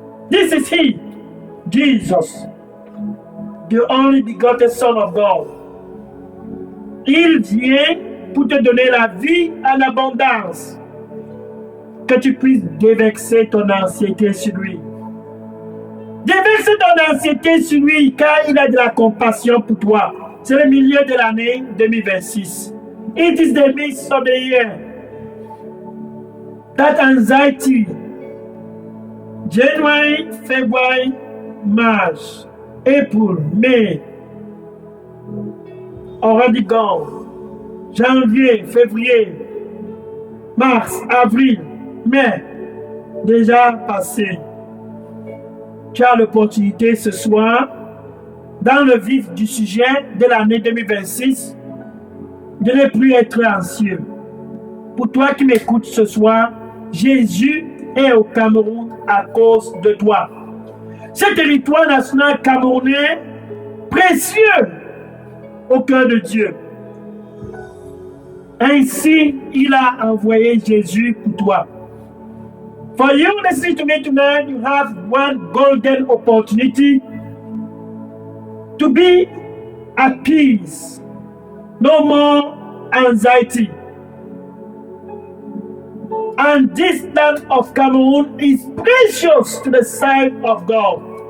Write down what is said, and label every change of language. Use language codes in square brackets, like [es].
[en] This is He, Jesus, the only begotten Son of God. [fr] Il vient pour te donner la vie en abondance, que tu puisses déverser ton anxiété sur lui. Déverse ton anxiété sur lui, car il a de la compassion pour toi. C'est le milieu de l'année 2026. [en] It is the midst of the year. That anxiety, January, February, March, April, May, already gone. [fr] Janvier, février, mars, avril, mai, déjà passé. Tu as l'opportunité ce soir, dans le vif du sujet de l'année 2026, de ne plus être anxieux. Pour toi qui m'écoutes ce soir, Jésus est au Cameroun à cause de toi. Ce territoire national camerounais, précieux au cœur de Dieu. Ainsi, il a envoyé Jésus pour toi. [en] For you listening to me tonight, you have one golden opportunity to be at peace. No more anxiety. And this land of Cameroon is precious to the sight of God.